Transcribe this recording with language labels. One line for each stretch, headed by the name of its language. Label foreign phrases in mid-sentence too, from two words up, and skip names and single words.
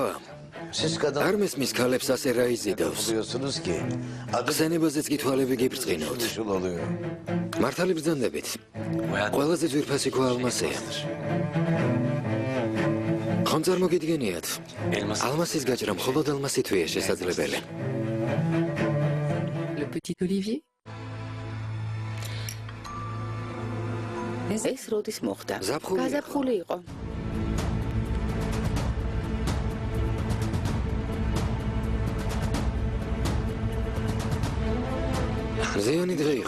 Georgian: არ მესმის ქალებს ასე რა იზიდავს. ხსენებაზეც კი თვალები გიბრწყინავთ. მართალი ბრძანდებით. ყველაზე ძვირფასი ქვა ალმასია. ხომ წარმოგიდგენიათ? ალმასის გაჭრა მხოლოდ ალმასითვია შესაძლებელი.
French: Le petit Olivier.
Georgian: ეს როდის მოხდა? ზაფხული იყო. გაზაფხული იყო. მზიანი დღე იყო.